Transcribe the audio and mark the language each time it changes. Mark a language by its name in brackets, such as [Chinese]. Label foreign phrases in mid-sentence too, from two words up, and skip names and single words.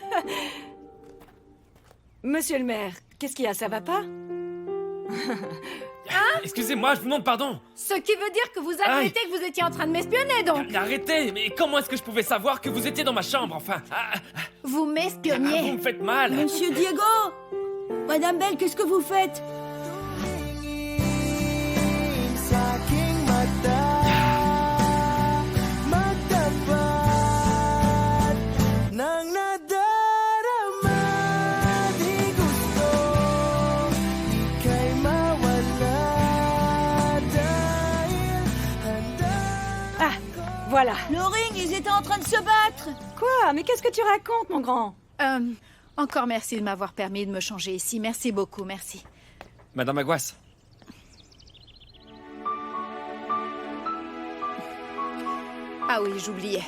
[French] Monsieur le maire, qu'est-ce qu'il y a, ça va pas? Excusez-moi, je vous demande pardon. Ce qui veut dire que vous admettez que vous étiez en train de m'espionner, donc. Arrêtez, mais comment est-ce que je pouvais savoir que vous étiez dans ma chambre, enfin? Vous Vous m'espionniez. me faites mal. Monsieur Diego! Madame Belle, qu'est-ce que vous faites? [Filipino] Sa aking mata magtapat ng nadarama. Di gusto ika'y mawala dahil handa. [French] Ah, voilà. Loring, ils étaient en train de se battre! Quoi? Mais qu'est-ce que tu racontes, mon grand? Encore merci de m'avoir permis de me changer ici. Merci beaucoup, merci. Madame Aguas, Ah oui, j'oubliais.